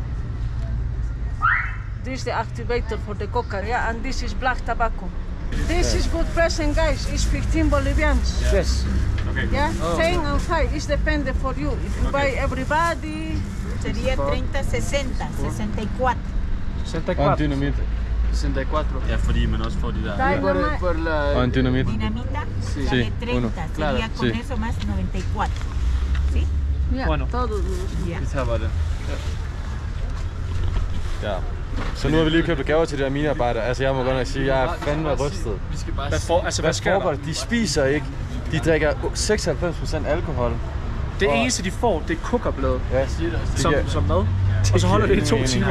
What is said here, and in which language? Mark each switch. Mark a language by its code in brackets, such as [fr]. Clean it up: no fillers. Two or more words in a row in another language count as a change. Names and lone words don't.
[en] This is the activator for the coca, yeah, and this is black tobacco. This is good present, guys. It's 15 Bolivians. Yes. Okay. Yeah, 10 and 5. It's dependent for you. If you buy everybody. [es] Sería 30, 60, 64. 64. [da] Dynamit. 64. Ja, fordi man også får de der... [en] Dynamite. [es] Por la... [da] Og en dynamit. [es] Dinamita, Sí, la de 30, uno. sería con Sí. eso más 94. ¿Sí? [en] Yeah, [es] Bueno. todos los. Ya. [da] Vi tager bare det. Ja. Så nu har vi lige købt gaver til de der minearbejdere. Altså jeg må godt nok sige, at jeg er fandme rystet. Vi skal bare... Hvad sker der? foregår der? De spiser ikke. De drikker 96% alkohol. Det eneste de får, det er kokablade. Ja, Som mad. Og så holder det i 2 timer.